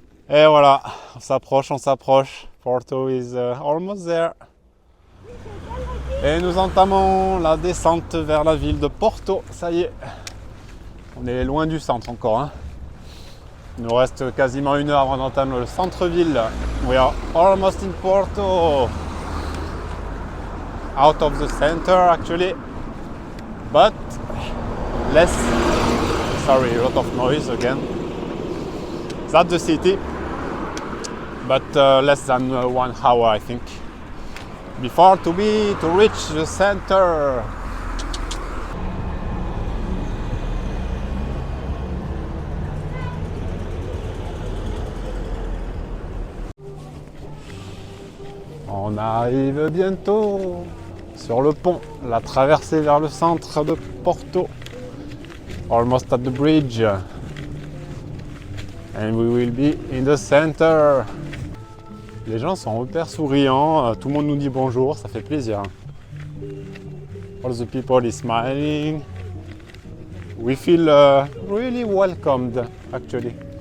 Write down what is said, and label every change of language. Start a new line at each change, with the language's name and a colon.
French: Et voilà, on s'approche.
English: Porto is almost there.
French: Et nous entamons la descente vers la ville de Porto. Ça y est, on est loin du centre encore. Hein. Il nous reste quasiment 1 heure avant d'entamer le centre-ville.
English: We are almost in Porto. Out of the center actually. But a lot of noise again. That's the city. But less than 1 hour I think. Before to reach the center.
French: On arrive bientôt sur le pont, la traversée vers le centre de Porto.
English: Almost at the bridge. And we will be in the center.
French: Les gens sont hyper souriants, tout le monde nous dit bonjour, ça fait plaisir.
English: All the people is smiling. We feel really welcomed, actually.